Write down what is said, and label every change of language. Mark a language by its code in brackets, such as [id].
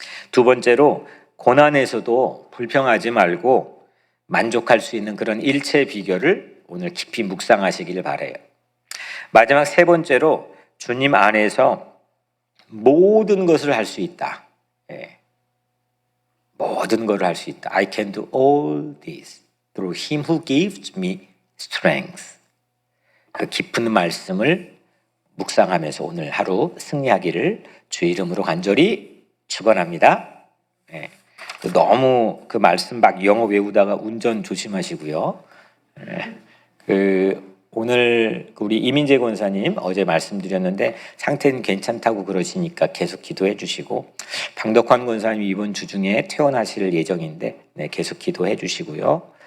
[ko] 두 번째로 고난에서도 불평하지 말고 만족할 수 있는 그런 일체 비결을 오늘 깊이 묵상하시길 바라요. 마지막 3번째로 주님 안에서 모든 것을 할 수 있다. 모든 것을 할 수 있다. [en] I can do all this through him who gives me strength. [ko] 그 깊은 말씀을 묵상하면서 오늘 하루 승리하기를 주의 이름으로 간절히 축원합니다. 너무 그 말씀 막 영어 외우다가 운전 조심하시고요. 오늘 우리 이민재 권사님 어제 말씀드렸는데 상태는 괜찮다고 그러시니까 계속 기도해 주시고, 방덕환 권사님 이번 주 중에 퇴원하실 예정인데 계속 기도해 주시고요.